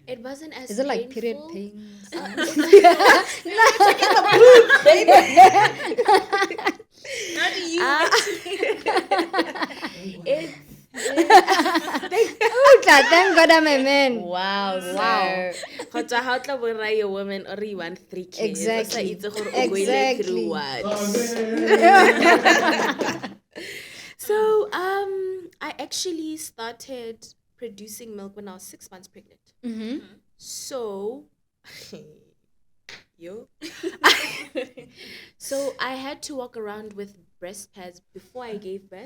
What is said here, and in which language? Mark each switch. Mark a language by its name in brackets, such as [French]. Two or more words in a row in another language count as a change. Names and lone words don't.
[English] It wasn't as Is it like period painful. pains? How do you? Thank God I'm a man. Wow, sir. [Tswana] Kgotsa ha o tla bo raya [English] a woman or you want 3 kids. Exactly. [Tswana] O sa itse gore o goile [English] Exactly. through what. actually started producing milk when I was 6 months pregnant. So, so I had to walk around with breast pads before I gave birth.